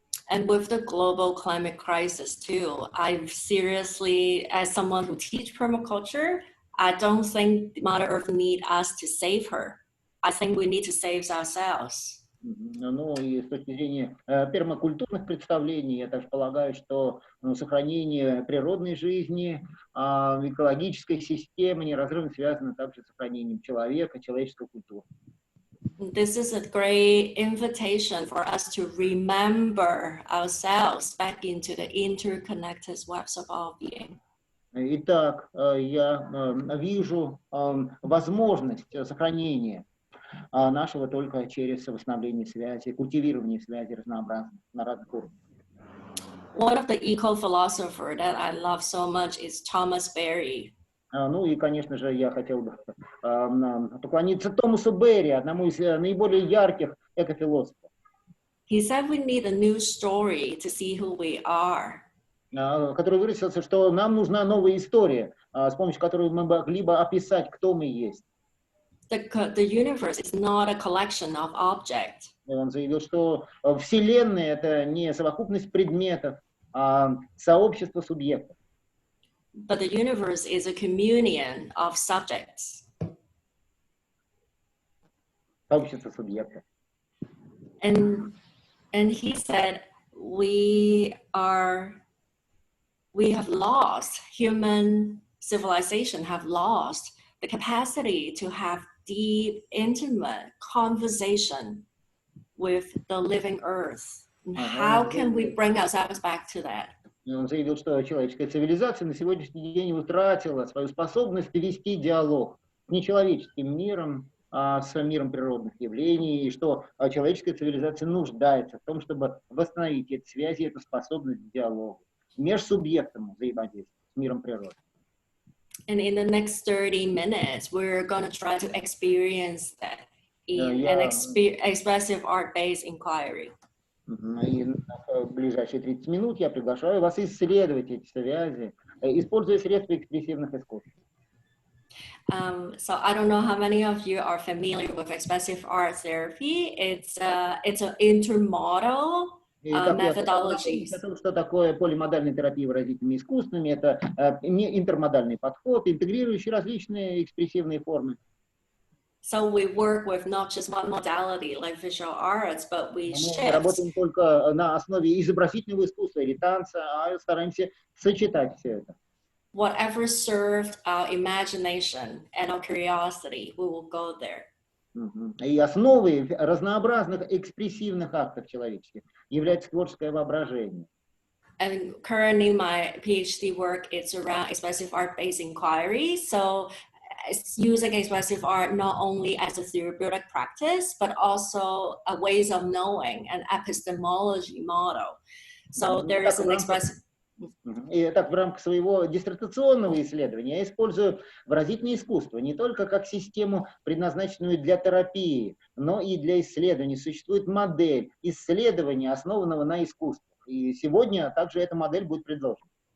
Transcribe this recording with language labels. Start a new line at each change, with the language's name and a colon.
English: And with the global climate crisis too, I seriously, as someone who teaches permaculture, I don't think Mother Earth needs us to save her. I think we need to save ourselves.
Russian: Ну и с точки зрения пермакультурных представлений, я также полагаю, что сохранение природной жизни, экологической системы неразрывно связано также с сохранением человека, человеческой культуры.
English: This is a great invitation for us to remember ourselves back into the interconnected webs of our being.
Russian: Итак, я вижу возможность сохранения нашего только через восстановление связи, культивирование связи разнообразных на разных уровнях.
English: One of the eco-philosophers that I love so much is Thomas Berry.
Russian: Ну и, конечно же, я хотел бы поклониться Томасу Берри, одному из наиболее ярких экофилософов.
English: He said we need a new story to see who we are.
Russian: Который выразился, что нам нужна новая история, с помощью которой мы могли бы описать, кто мы есть.
English: The universe is not a collection of objects.
Russian: Он заявил, что Вселенная — это не совокупность предметов, а сообщество субъектов.
English: But the universe is a communion of subjects.
Russian: Сообщество субъектов.
English: And he said we have lost, human civilization have lost the capacity to have deep, intimate conversation with the living earth. And how can we bring ourselves back to that?
Russian: Он заявил, что человеческая цивилизация на сегодняшний день утратила свою способность вести диалог с нечеловеческим миром, с миром природных явлений, и что человеческая цивилизация нуждается в том, чтобы восстановить эти связи, эту способность к диалогу, межсубъектному взаимодействию с миром природы.
English: And in the next 30 minutes, we're going to try to experience that in an expressive art-based inquiry.
Russian: И в ближайшие 30 минут я приглашаю вас исследовать эти связи, используя средства экспрессивных искусств.
English: So I don't know how many of you are familiar with expressive art therapy. It's an intermodal methodology.
Russian: Что такое полимодальная терапия выразительными искусствами? Это интермодальный подход, интегрирующий различные экспрессивные формы.
English: So we work with not just one modality like visual arts, but we shift.
Russian: Мы работаем только на основе изобразительного искусства или танца, а стараемся сочетать все это.
English: Whatever served our imagination and our curiosity, we will go there.
Russian: И основой разнообразных экспрессивных актов человеческих является творческое воображение.
English: And currently my PhD work is around expressive art-based inquiry. So it's using expressive art not only as a therapeutic practice, but also a ways of knowing, an epistemology model. So there is an expressive...
Russian: И так в рамках своего диссертационного исследования я использую выразительное искусство не только как систему, предназначенную для терапии, но и для исследований. Существует модель исследования, основанного на искусстве. И сегодня также эта модель будет предложена.